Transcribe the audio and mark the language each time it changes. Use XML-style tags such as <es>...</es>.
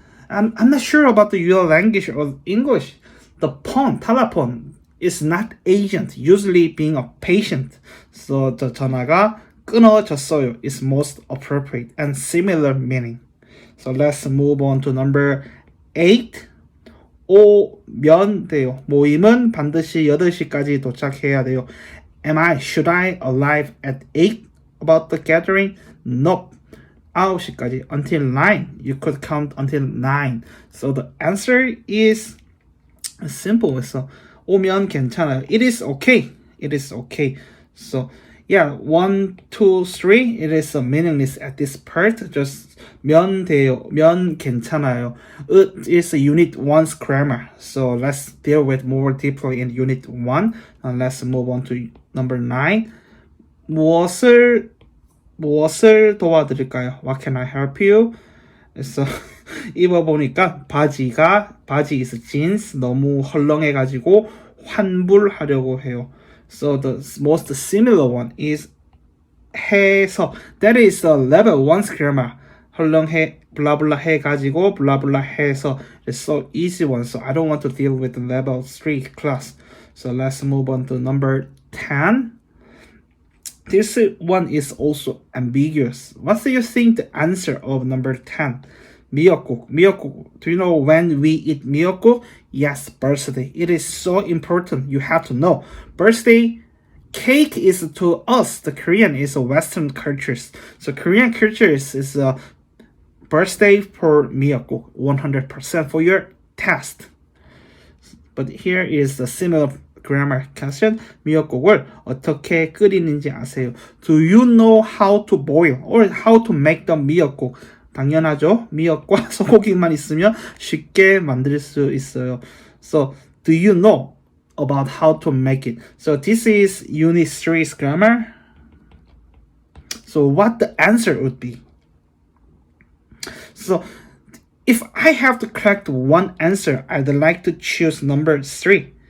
<en>I'm not sure about your language or English. The phone, telephone is not agent. Usually being a patient. So the</en> <ko>전화가 끊어졌어요</ko> <en>is most appropriate and similar meaning. So let's move on to number 8.</en> <ko>오면 돼요. 모임은 반드시 8시까지 도착해야 돼요.</ko> <en>Should I arrive at 8 about the gathering? Nope.</en> <ko>9시까지.</ko> <en>Until 9. You could count until 9. So the answer is simple. So</en> <ko>오면 괜찮아요.</ko> <en>It is okay. It is okay. So yeah, 1, 2, 3. It is meaningless at this part. Just</en> <ko>면 돼요. 면 괜찮아요.</ko> <en>It is unit 1's grammar. So let's deal with more deeply in unit 1. And let's move on to number 9.</en> <ko>무엇을 도와드릴까요?</ko> <en>What can I help you? So 입어보니까 바지 is jeans.</en> <ko>너무 헐렁해가지고 환불하려고 해요.</ko> <en>So the most similar one is 해서. That is the level 1's grammar.</en> <ko>헐렁해 블라블라 해가지고 블라블라 해서.</ko> <en>It's so easy one. So I don't want to deal with the level 3 class. So let's move on to number 10. This one is also ambiguous. What do you think the answer of number 10?</en> <ko>미역국.</ko> <en>Do you know when we eat 미역국? Yes, birthday. It is so important. You have to know. Birthday cake is to us. The Korean is a Western cultures. So Korean cultures is a birthday for 미역국. 100% for your test. But here is a similar grammar question.</en> <ko>미역국을 어떻게 끓이는지 아세요?</ko> <en>Do you know how to boil or how to make the 미역국?</en> <ko>당연하죠. 미역과 소고기만 있으면 쉽게 만들 수 있어요.</ko> <en>So, do you know about how to make it? So, this is Unit 3's grammar. So, what the answer would be? So, if I have to correct one answer, I'd like to choose number 3.</en>